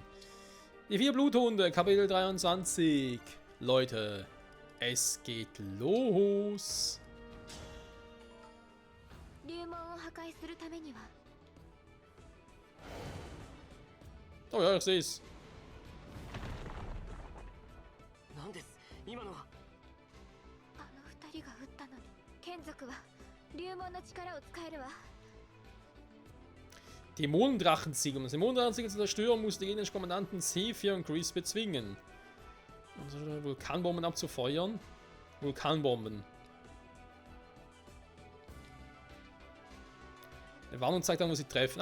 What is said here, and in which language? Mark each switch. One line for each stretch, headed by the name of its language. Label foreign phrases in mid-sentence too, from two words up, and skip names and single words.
German: Die 4 Bluthunde, Kapitel 23. Leute, es geht los. Oh ja, ich sehe es.
Japanese: なんです今のは。あの2人が撃ったのに眷属は竜門の力を使えるわ。
German: Dämonendrachensiege. Um das Dämonendrachensiege zu zerstören, muss der gegnerische Kommandanten Zephyr und Chris bezwingen. Also Vulkanbomben abzufeuern. Vulkanbomben. Eine Warnung zeigt an, wo sie treffen.